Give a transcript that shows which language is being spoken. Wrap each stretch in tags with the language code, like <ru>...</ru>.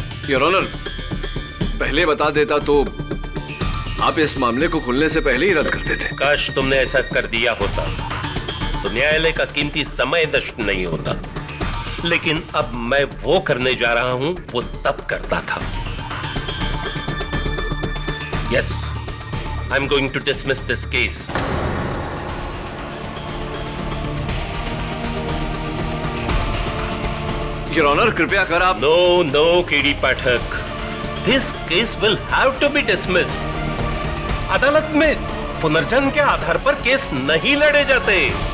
<hi>Your honour, पहले बता देता तो आप इस मामले को खुलने से पहले ही रद्द कर देते। काश तुमने ऐसा कर दिया होता तो न्यायालय का कीमती समय नष्ट नहीं होता, लेकिन अब मैं वो करने जा रहा हूं वो तब करता था।</hi> <en>Yes, I'm going to dismiss this case.</en> <hi>Your honour, कृपया कर आप।</hi> <en>No, KD Pathak. This case will have to be dismissed.</en> <hi>अदालत में पुनर्जन्म के आधार पर केस नहीं लड़े जाते.</hi>